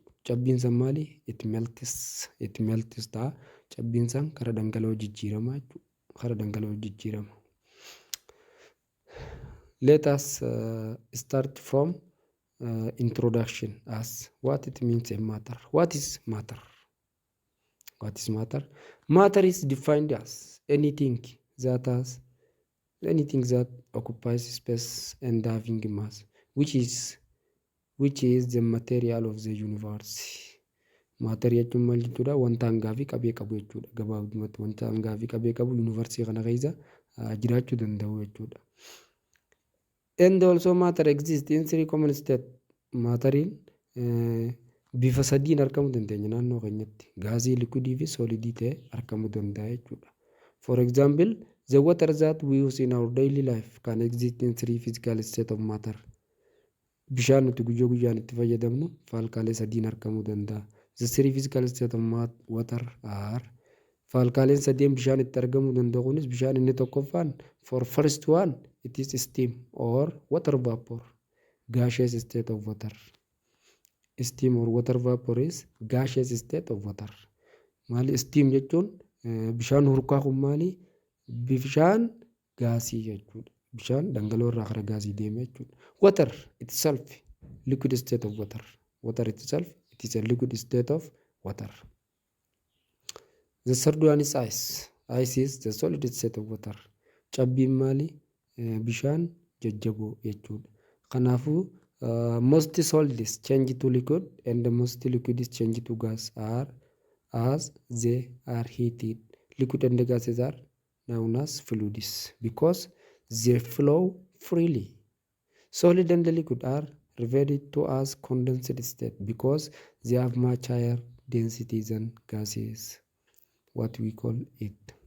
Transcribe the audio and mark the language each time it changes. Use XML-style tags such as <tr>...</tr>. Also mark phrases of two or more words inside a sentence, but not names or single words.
<om>Cabbiin san maali</om> <en>it melts</en> <om>ta'a. Cabbiin san kara dhangala'oo jijjiirama jechuudha. Kara dhangala'oo jijjiirama.</om> <en>Let us start from introduction as what it means in matter. What is matter? What is matter? Matter is defined as anything that occupies space and having mass, which is the material of the universe.</en> <om>Matter jechuun maal jechuudha wanta hangaa fi qabee qabu jechuudha. Gabaabumatti wanta hangaa fi qabee qabu yuunivarsii kana keessa jiraachuu danda'u jechuudha.</om> <en>And also matter exists in three common state.</en> <om>Matteriin bifa sadiin argamuu dandeenya naannoo keenyatti. Gaasii, liquidii fi solidii ta'e argamuu danda'a jechuudha.</om> <en>For example, the water that we use in our daily life can exist in three physical state of matter.</en> <om>Bishaan nuti guyyaa guyyaan itti fayyadamnu faalkaalee sadiin argamuu danda'a.</om> <en>The three physical state of water are</en> <om>faalkaaleen sadeen bishaan itti argamuu danda'u kunis bishaan inni tokkoffaan</om> <en>for first one it is steam or water vapor, gaseous state of water. Steam or water vapor is gaseous state of water.</en> <om>Maali steam jechuun bishaan hurkaa kun maali bishaan gaasii jechuudha. Bishaan dhangala'oo irraa gara gaasii deema jechuudha.</om> <en>Water itself liquid state of water. Water itself it is a liquid state of water. The third one is ice. Ice is the solid state of water.</en> <om>Cabbiin maali bishaan jajjaboo jechuudha.</om> <en>Kanaafuu most solids change to liquid and most liquids change to gas as they are heated. Liquid and gases are known as fluids because they flow freely. Solid and liquid are referred to as condensed state because they have much higher density than gases, what we call it.</en>